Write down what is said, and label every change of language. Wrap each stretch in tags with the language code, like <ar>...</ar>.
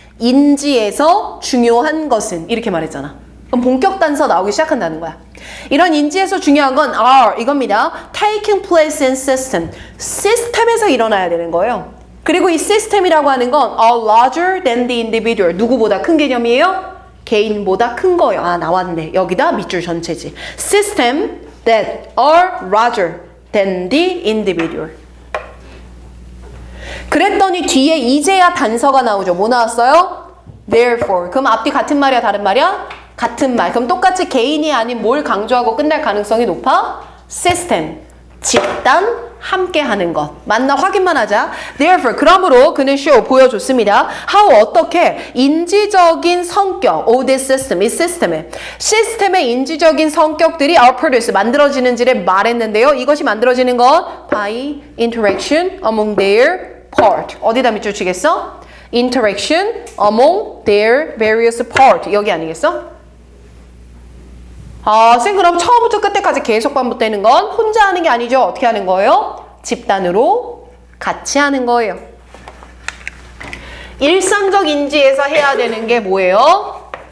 <ko>인지에서 중요한 것은 이렇게 말했잖아. 그럼 본격 단서 나오기 시작한다는 거야. 이런 인지에서 중요한 건 are 이겁니다.</ko> <en>taking place in system.</en> <ko>시스템에서 일어나야 되는 거예요. 그리고 이 시스템이라고 하는 건</ko> <en>are larger than the individual.</en> <ko>누구보다 큰 개념이에요? 개인보다 큰 거예요. 나왔네. 여기다 밑줄 전체지.</ko> <en>System that are larger than the individual.</en> <ko>그랬더니 뒤에 이제야 단서가 나오죠. 뭐 나왔어요? Therefore. 그럼 앞뒤 같은 말이야, 다른 말이야? 같은 말. 그럼 똑같이 개인이 아닌 뭘 강조하고 끝날 가능성이 높아? system. 집단, 함께 하는 것. 맞나 확인만 하자. Therefore, 그러므로 그는 show, 보여줬습니다. How, 어떻게 인지적인 성격, this system, 이 시스템의 인지적인 성격들이</ko> <en>are produced,</en> <ko>만들어지는지를 말했는데요. 이것이 만들어지는 것</ko> <en>by interaction among their part.</en> <ko>어디다 밑줄 치겠어?</ko> <en>interaction among their various part.</en> <ko>여기 아니겠어? 쌤 그럼 처음부터 끝에까지 계속 반복되는 건 혼자 하는 게 아니죠. 어떻게 하는 거예요? 집단으로 같이 하는 거예요. 일상적 인지에서 해야 되는 게 뭐예요?</ko>